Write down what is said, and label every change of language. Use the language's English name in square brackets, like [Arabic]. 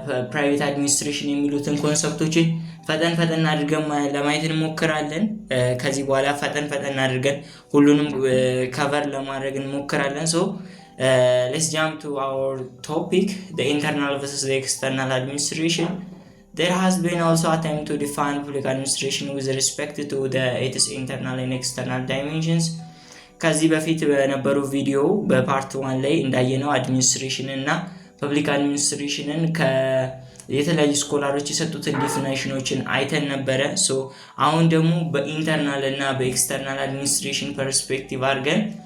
[Amharic] ፕራይቬት አድሚኒስትሬሽን የሚሉትን ኮንሰፕቶችን ፈጠን አድርገን ለማየት እንሞክራለን። ከዚህ በኋላ ፈጠን አድርገን ሁሉንም ከቨር ለማድረግ እንሞክራለን። [English] so let's jump to our topic, the internal versus the external administration. There has been also attempt to define public administration with respect to its internal and external dimensions. [Amharic] ከዚህ በፊት በነበሩ ቪዲዮ በፓርት 1 ላይ እንዳየነው አድሚኒስትሬሽን እና ፐብሊክ አድሚኒስትሬሽንን የተለያዩ ስኮላሮች የሰጡትን ዲፊኒሽኖችን አይተን ነበረ። ሶ አሁን ደግሞ በኢንተርናል እና በኤክስተርናል አድሚኒስትሬሽን ፐርስፔክቲቭ አድርገን